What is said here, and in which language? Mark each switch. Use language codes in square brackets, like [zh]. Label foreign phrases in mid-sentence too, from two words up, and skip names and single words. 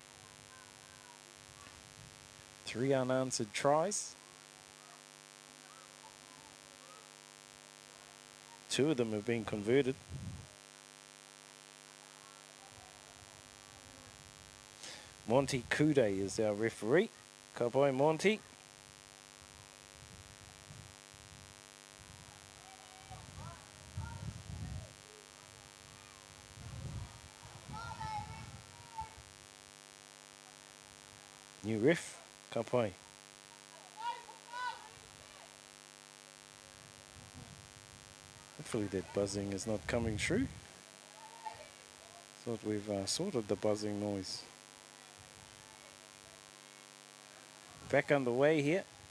[en] 3 unanswered tries. 2 of them have been converted. Monty Kude is our referee. [mi] Ka pai, Monty. [en] New ref, [mi] ka pai. [en] Hopefully that buzzing is not coming through. Thought we've sorted the buzzing noise. Back underway here.